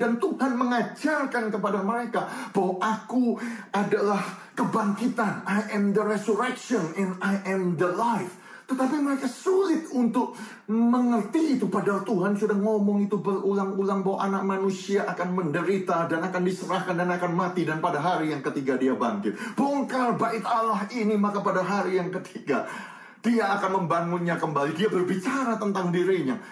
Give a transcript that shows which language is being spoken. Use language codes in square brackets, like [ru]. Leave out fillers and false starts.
[id] Dan Tuhan mengajarkan kepada mereka bahwa aku adalah kebangkitan. [en] I am the resurrection and I am the life. [id] Tetapi mereka sulit untuk mengerti itu. Padahal Tuhan sudah ngomong itu berulang-ulang bahwa anak manusia akan menderita dan akan diserahkan dan akan mati. Dan pada hari yang ketiga dia bangkit. Bongkar bait Allah ini, maka pada hari yang ketiga dia akan membangunnya kembali. Dia berbicara tentang dirinya.